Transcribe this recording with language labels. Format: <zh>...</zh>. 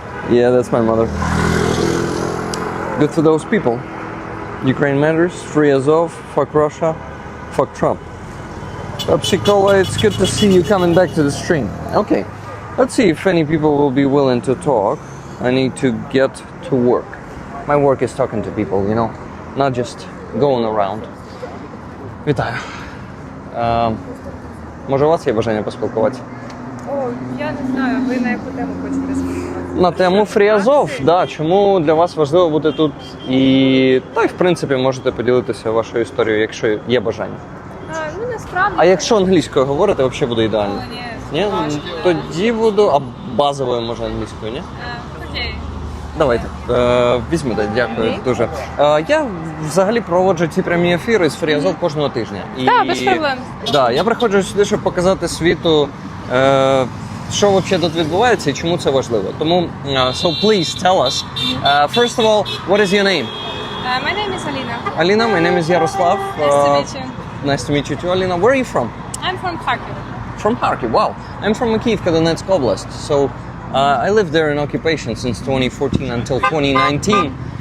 <en>Yeah, that's my mother. Good for those people. Ukraine matters. Free Azov. Fuck Russia. Fuck Trump. Pepsi Cola, it's good to see you coming back to the stream. Okay. Let's see if any people will be willing to talk. I need to get to work. My work is talking to people, you know, not just going around.</en> <uk>Вітаю. Може, у вас є бажання поспілкуватися? О, я не знаю, ви на яку тему хочете спілкуватися? На тему Free Azov, да. Чому для вас важливо бути тут? І та й в принципі можете поділитися вашою історією, якщо є бажання. Ну, насправді. А якщо англійською говорити, взагалі буде ідеально. Ні? Тоді буду, а базовою може англійською, ні? Окей. Давайте, візьмете, дякую дуже. Я взагалі проводжу ці прямі ефіри з Free Azov кожного тижня. Так, без проблем. Да, я приходжу сюди, щоб показати світу, що взагалі тут відбувається і чому це важливо. Тому,</uk> <en>so please tell us, first of all, what is your name? My name is Alina. Alina, my name is Yaroslav. Nice to meet you. Nice to meet you too, Alina. Where are you from? I'm from Kharkiv. From Kharkiv, wow. I'm from Kyiv, Donetsk Oblast. So I lived there in occupation since 2014 until 2019.</en>